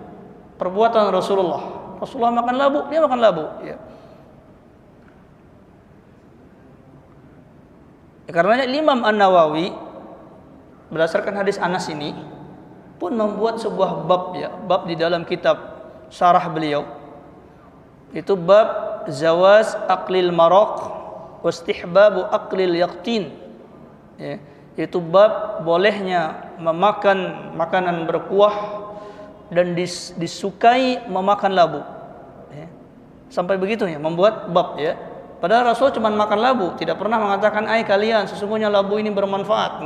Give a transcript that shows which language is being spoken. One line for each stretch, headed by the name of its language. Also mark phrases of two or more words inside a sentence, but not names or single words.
Indonesian: Perbuatan Rasulullah makan labu, dia makan labu, ya. Karenanya Imam An-Nawawi berdasarkan hadis Anas ini pun membuat sebuah bab, ya, bab di dalam kitab syarah beliau. Itu bab
Arabic: جواز أكل المرق و استحباب أكل اليقطين.
Indonesian: Ya, itu bab bolehnya memakan makanan berkuah dan disukai memakan labu. Ya. Sampai begitunya membuat bab, ya. Padahal Rasul cuma makan labu, tidak pernah mengatakan kalian sesungguhnya labu ini bermanfaat.